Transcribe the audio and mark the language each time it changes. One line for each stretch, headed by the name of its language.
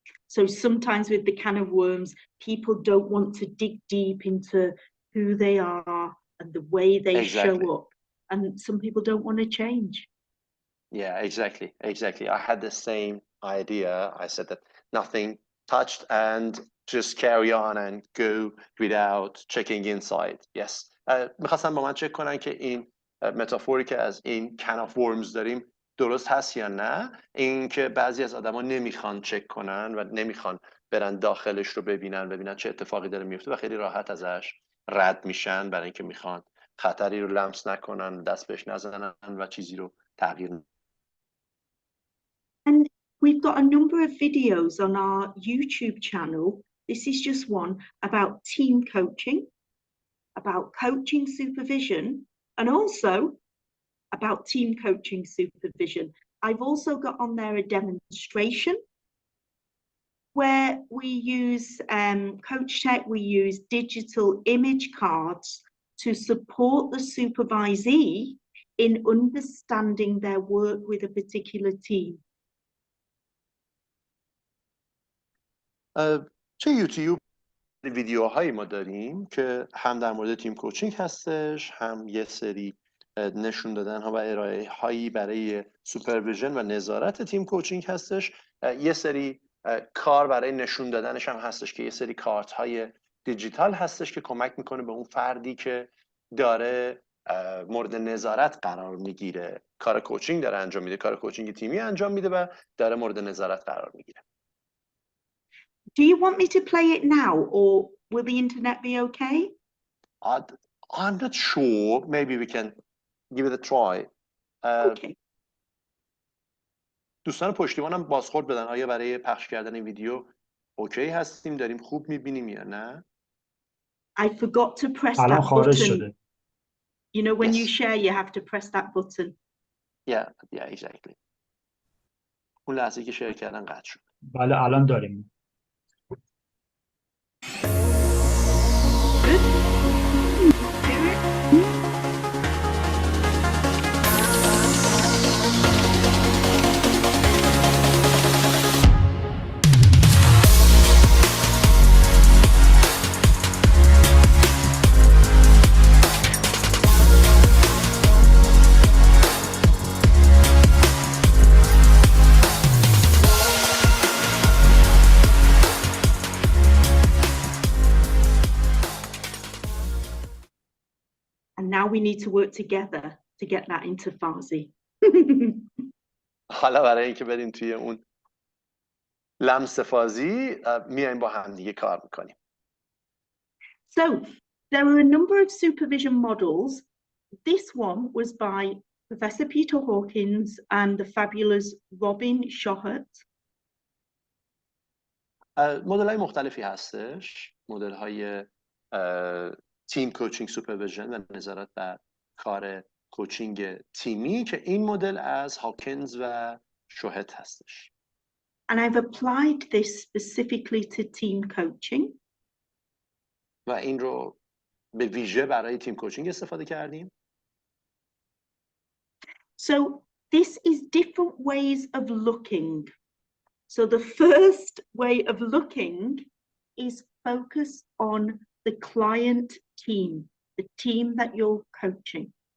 English: So sometimes with the can of worms, people don't want to dig deep into who they are and the way they show up. And some people don't want to change. Yeah, exactly. I had the same idea. I said that nothing touched and just carry on and go without checking inside. Yes.
Persian: میخواستم با من چک کنن که این متافوری که از این
English: can of worms
Persian: داریم درست هست یا نه. این که بعضی از آدما نمیخوان چک کنن و نمیخوان برن داخلش رو ببینن چه اتفاقی داره میفته و خیلی راحت ازش رد میشن برای اینکه میخوان خطری رو لمس نکنن، دست بهش نزنن و چیزی رو تغییر ندن.
English: And we've got a number of videos on our YouTube channel. This is just one about team coaching, about coaching supervision, and also about team coaching supervision. I've also got on there a demonstration where we use Coach Tech, we use digital image cards to support the supervisee in understanding their work with a particular team.
Persian: چه یوتیوب ویدیوهایی ما داریم که هم در مورد تیم کوچینگ هستش، هم یه سری نشون دادن ها و ارائه هایی برای سوپرویژن و نظارت تیم کوچینگ هستش. یه سری کار برای نشون دادنش هم هستش که یه سری کارت های دیجیتال هستش که کمک میکنه به اون فردی که داره مورد نظارت قرار میگیره، کار کوچینگ داره انجام میده، کار کوچینگ تیمی انجام میده و داره مورد نظارت قرار میگیره.
English: Do you want me to play it now or will the internet be okay? I'm not sure. Maybe we can give it a try. Okay.
Persian: دوستان پشتیبانم بازخورد بدن آیا برای پخش کردن این ویدیو اوکی هستیم، داریم خوب میبینیم یا نه؟
English: I forgot to press
Persian: الان
English: that
Persian: خارج
English: button.
Persian: شده.
English: You know when Yes. you share you have to press that button. Yeah, exactly.
Persian: اون لحظه که شیر کردن قطع شد. بله الان داریم.
English: And now we need to work together to get that into Farsi.
Persian: حالا برای اینکه بریم توی اون لمس‌فازی میایم با هم دیگه کار میکنیم.
English: So there are a number of supervision models. This one was by Professor Peter Hawkins and the fabulous Robin Shohut.
Persian: مدل‌های مختلفی هستش، مدل‌های تیم کوچینگ سوپرویژن و نظارت بر کار کوچینگ تیمی که این مدل از هاکینز و شوهت هستش.
English: And I've applied this specifically to team coaching.
Persian: و این رو به ویژه برای تیم کوچینگ استفاده کردیم.
English: So this is different ways of looking. So the first way of looking is focus on the client team, the team that you're coaching.